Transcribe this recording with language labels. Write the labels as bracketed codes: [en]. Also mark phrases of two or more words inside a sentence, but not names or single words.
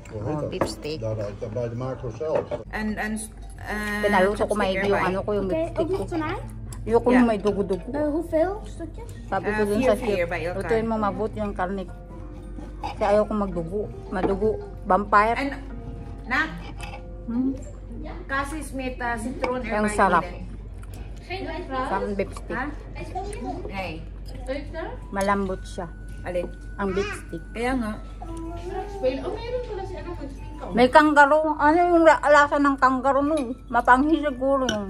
[en] Oh, beef steak. [nl] Bij de macro zelf. En [tl] Pinaluto ko maigi yung ano ko, yung beef [nl] Oké, [tl] steak [nl] ook [tl] ko. [nl] nog tonijn? [tl] Yung ko yung may dugo-dugo. [nl] Hoeveel stukjes? [tl] Sabi ko dun sa chef, [nl] vier bij elkaar. [tl] lutuin mo mabuti yung karne. Kasi ayaw ko magdugo. Madugo. Vampire. [nl] En, nak, Hmm. kasis met citroen erbij. [tl] Ang sarap. [nl] Eden. [tl] Sa [en] beef steak. [nl] Ha? Nee. [tl] Malambot siya. Alin? Ang [en] beef steak. [tl] Kaya nga. May kangaroo. Ano yung lasa ng kangaroo no? Mapanghi siguro yung.